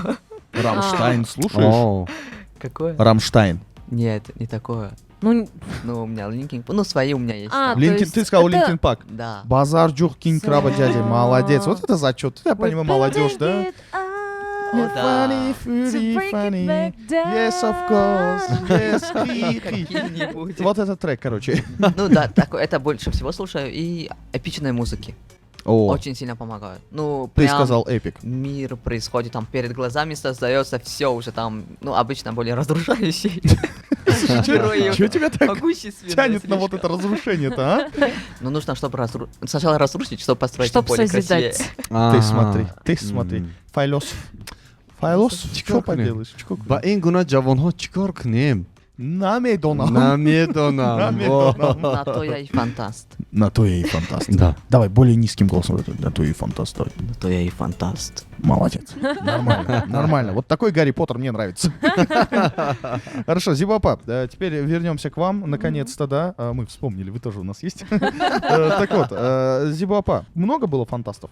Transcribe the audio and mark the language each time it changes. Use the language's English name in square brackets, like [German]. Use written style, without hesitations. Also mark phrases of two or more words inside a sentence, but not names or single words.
[Russian] Рамштайн слушаешь? О, Какое? Рамштайн. Нет, не такое. Ну, Ну, у меня Линкин... Ну, свои у меня есть. А, там. то Линкин, есть ты сказал это- Линкин Пак. Да. Базар Джух Кинг Краба дядя. Всё. Молодец. Вот это зачет. Я понимаю, молодежь, да? О, да. [English] Funny, fruity, funny. Yes, of course. Yes, хи-хи. [Russian] Какие-нибудь. Вот этот трек, короче. Ну да, такое, это больше всего слушаю. И эпичные музыки. О, Очень сильно помогают. Ну, ты прям сказал эпик. мир происходит, там перед глазами создается все уже там, ну, обычно более разрушающий. Герои Чё тебя так могущественные тянет на вот слишком. это разрушение-то, а? Ну, нужно, чтобы сначала разрушить, чтобы построить Чтоб более красивее. созидать. Ты смотри, ты смотри. Мгм. Файлософ. Файлософ, Чё что [Tajik] кунем? [Russian] поделаешь? Чё кунем? [Tajik] ба ин гуна ҷавонҳо чӣ кор кунем? Намедонам. Намедонам. Намедонам. [Russian] На то я и фантаст. На то я и фантаст. Да. Давай, более низким голосом. На то я и фантаст. Давай. На то я и фантаст. Молодец. Нормально, нормально. Вот такой Гарри Поттер мне нравится. Хорошо, Зибапа, теперь вернемся к вам, наконец-то, да. Мы вспомнили, вы тоже у нас есть. Так вот, Зибапа, много было фантастов?